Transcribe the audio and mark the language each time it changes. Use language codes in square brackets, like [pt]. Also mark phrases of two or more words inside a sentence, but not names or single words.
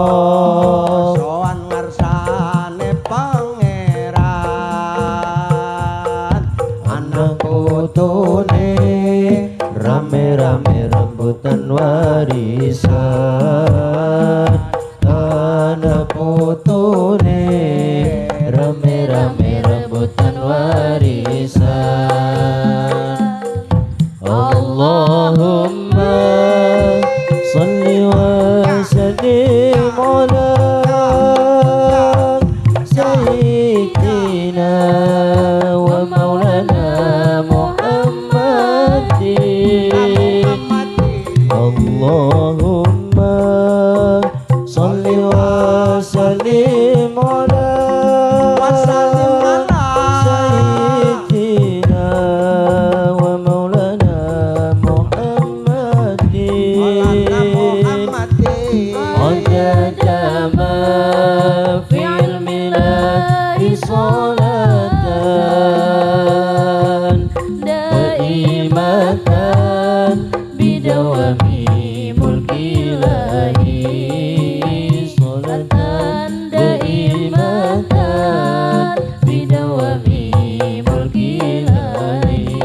[jv] sowan ngarsane pangeran anak putune rame-rame rambutan warisan ana putune rame-rame rebutan warisan. [ar] اللهم صل وسلم على سيدنا ومولانا محمد. اللهم صل وسلم على سيدنا ومولانا محمد. عدد ما في علم الله صلاة دائمة بدوام ملك الله صلاة دائمة بدوام ملك الله.